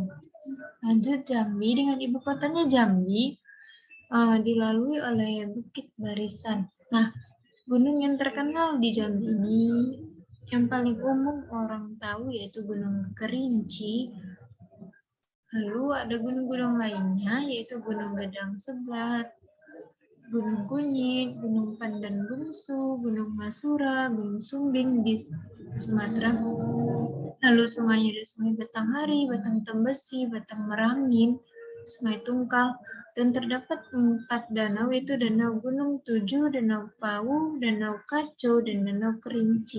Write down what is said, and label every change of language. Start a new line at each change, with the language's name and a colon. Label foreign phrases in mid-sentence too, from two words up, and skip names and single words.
Indonesian: Lanjut Jambi dengan ibu kotanya Jambi, dilalui oleh Bukit Barisan. Nah, gunung yang terkenal di Jambi ini yang paling umum orang tahu yaitu Gunung Kerinci. Lalu ada gunung-gunung lainnya yaitu Gunung Gedang Sebelat, Gunung Kunyit, Gunung Pandan Bungsu, Gunung Masura, Gunung Sumbing di Sumatera. Lalu sungainya ada Sungai Batanghari, Batang Tembesi, Batang Merangin, Sungai Tungkal, dan terdapat 4 danau, yaitu Danau Gunung Tujuh, Danau Pawu, Danau Kaco, dan Danau Kerinci.